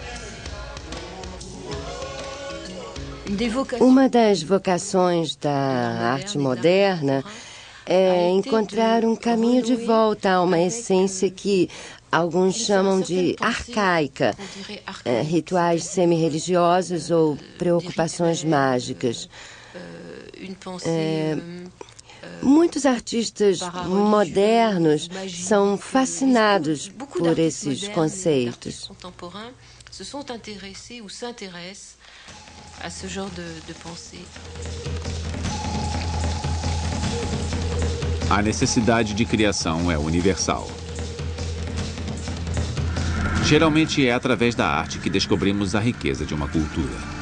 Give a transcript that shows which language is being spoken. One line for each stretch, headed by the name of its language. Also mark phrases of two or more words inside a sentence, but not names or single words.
Portuguese: Uma das vocações da arte moderna é encontrar um caminho de volta a uma essência que alguns chamam de arcaica, rituais semi-religiosos ou preocupações mágicas. Muitos artistas modernos são fascinados por esses conceitos.
French: Se sont intéressés ou s'intéressent à ce genre de pensée.
Portuguese: A necessidade de criação é universal. Geralmente é através da arte que descobrimos a riqueza de uma cultura.